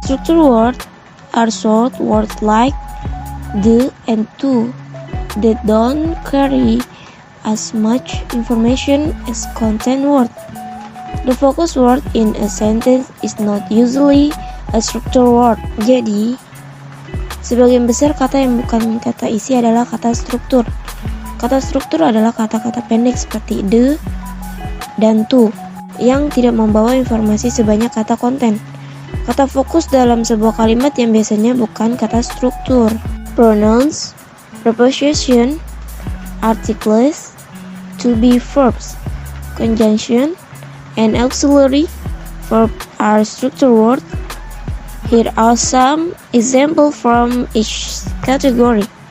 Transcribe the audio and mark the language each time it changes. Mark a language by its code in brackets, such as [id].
[en] Structure words are short words like the and to that don't carry as much information as content words. The focus word in a sentence is not usually a structure word. [id] Jadi, sebagian besar kata yang bukan kata isi adalah kata struktur. Kata struktur adalah kata-kata pendek seperti the dan to yang tidak membawa informasi sebanyak kata konten. Kata fokus dalam sebuah kalimat yang biasanya bukan kata struktur. [en] Pronouns, preposition, articles, to be verbs, conjunction, and auxiliary verb are structure words. Here are some examples from each category.